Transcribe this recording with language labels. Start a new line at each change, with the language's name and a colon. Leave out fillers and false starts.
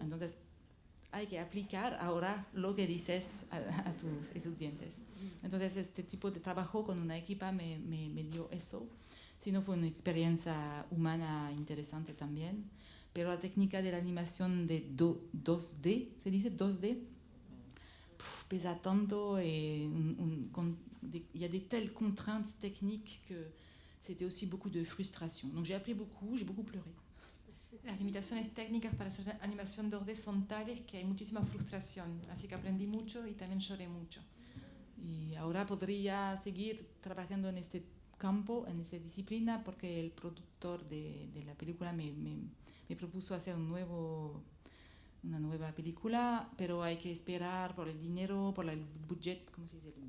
Spanish: Entonces hay que aplicar ahora lo que dices a tus estudiantes. Entonces este tipo de trabajo con una equipa me dio eso. Si no, fue una experiencia humana interesante también. Pero la técnica de la animación de 2D, ¿se dice 2D? Pesa tanto y
French: y a de telles contraintes techniques que c'était aussi beaucoup de frustration. Donc j'ai appris beaucoup, j'ai beaucoup pleuré.
Spanish: Las limitaciones técnicas para hacer animación 2D son tales que hay muchísima frustración, así que aprendí mucho y también lloré mucho. Y ahora podría seguir trabajando en este campo, en esta disciplina, porque el productor de la película me propuso hacer una nueva película, pero hay que esperar por el dinero, por el budget, ¿cómo se dice?